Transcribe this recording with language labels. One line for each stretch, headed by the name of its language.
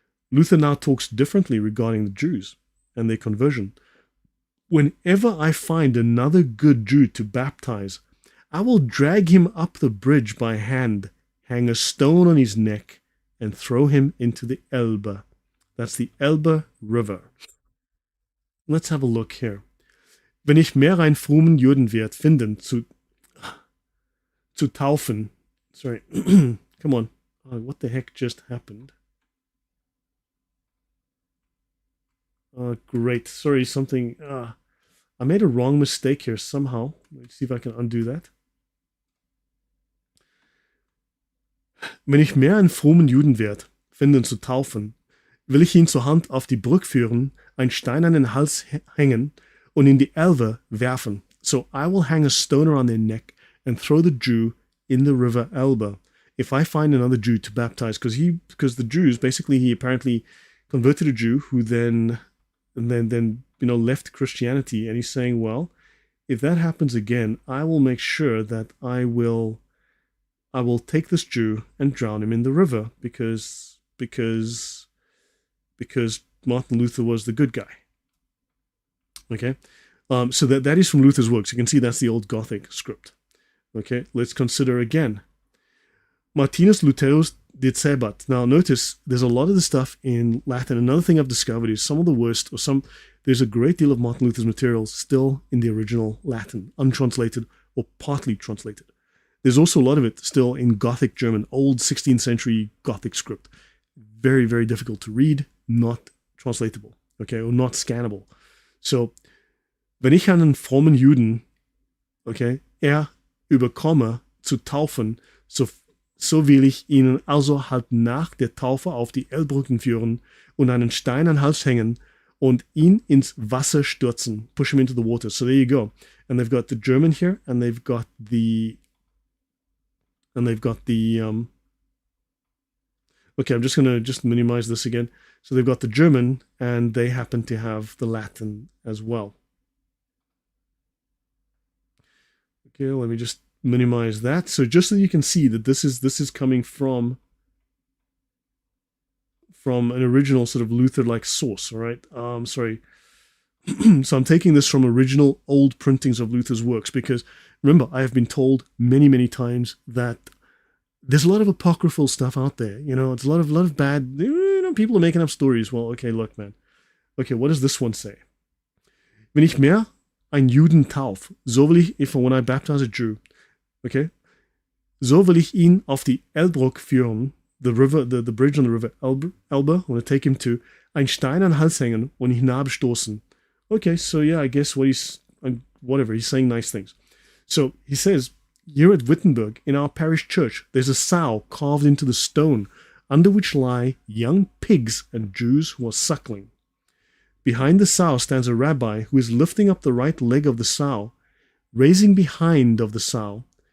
English: Luther now talks differently regarding the Jews and their conversion. Whenever I find another good Jew to baptize, I will drag him up the bridge by hand, hang a stone on his neck, and throw him into the Elbe. That's the Elbe River. Let's have a look here.
German: Wenn ich mehr einen frommen Judenwert finden zu taufen.
English: Sorry. Come on. Oh, what the heck just happened? Great. Sorry, something. I made a wrong mistake here somehow. Let's see if I can undo that.
German: Wenn ich mehr einen frommen Judenwert finden zu taufen, will ich ihn zur Hand auf die Brücke führen, einen Stein an den Hals hängen und in die Elbe werfen.
English: So I will hang a stone around their neck and throw the Jew in the river Elbe. If I find another Jew to baptize, because the Jews, basically he apparently converted a Jew who then left Christianity, and he's saying, well, if that happens again, I will make sure that I will take this Jew and drown him in the river because Martin Luther was the good guy. Okay, so that is from Luther's works. You can see that's the old Gothic script. Okay, let's consider again. Martinus Lutherus Decebat. Now notice there's a lot of the stuff in Latin. Another thing I've discovered is some of the worst, there's a great deal of Martin Luther's materials still in the original Latin, untranslated or partly translated. There's also a lot of it still in Gothic German, old 16th century Gothic script. Very, very difficult to read, not translatable, okay, or not scannable.
German: So, wenn ich einen frommen Juden, okay, überkomme zu taufen, so will ich ihnen also halt nach der Taufe auf die Elbbrücken führen und einen Stein an den Hals hängen und ihn ins Wasser stürzen,
English: push him into the water. So there you go. And they've got the German here, and they've got the okay, I'm just going to minimize this again. So they've got the German, and they happen to have the Latin as well. Okay, let me just minimize that. So just so you can see that this is coming from an original sort of Luther-like source, all right? Sorry. So I'm taking this from original old printings of Luther's works because, remember, I have been told many, many times that there's a lot of apocryphal stuff out there. You know, it's a lot of bad, people are making up stories. Well, okay, look, man. Okay, what does this one say?
German: Wenn ich mehr ein Juden tauf, so will ich,
English: when I baptize a Jew, okay,
German: so will ich ihn auf die Elbbrücke führen,
English: the bridge on the river Elbe, I want to take him to,
German: ein Stein an den Hals hängen und ihn hinabstoßen.
English: Okay, so yeah, I guess he's saying nice things. So he says, here at Wittenberg, in our parish church, there's a sow carved into the stone, under which lie young pigs and Jews who are suckling. Behind the sow stands a rabbi who is lifting up the right leg of the sow, raising behind of the sow